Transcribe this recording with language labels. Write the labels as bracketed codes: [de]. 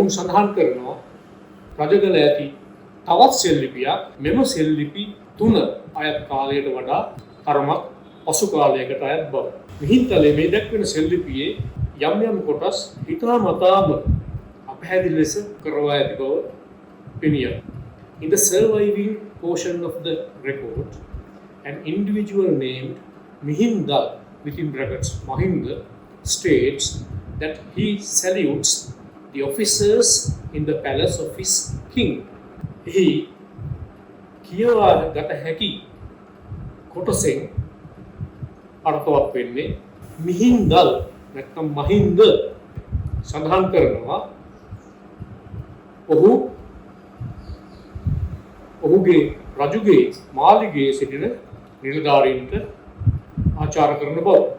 [si] ඔවුන් සඳහන් කරනවා රජගල ඇති තවත් සෙල් ලිපියක් මෙම සෙල් ලිපි තුන අයත් කාලයට වඩා තරමක් පසු කාලයකට අයත් බව. මිහින්තලේ මේ දක්වන සෙල් ලිපියේ යම් යම් කොටස් හිතාමතාම අපහැදිලි ලෙස කරවා ඇති බව පෙනියයි. [en] In the surviving portion of the record, an individual named Mihindal, within brackets Mahinda, states that he salutes the officers in the palace of his king. [si] He කියවා ගත හැකි කොටසෙන් අර්ථවත් වෙන්නේ මිහින්දල් නැත්නම් මහින්ද සඳහන් කරනවා ඔහුගේ රජුගේ මාලිගයේ සිටින නිලධාරීන්ට ආචාර කරන බව.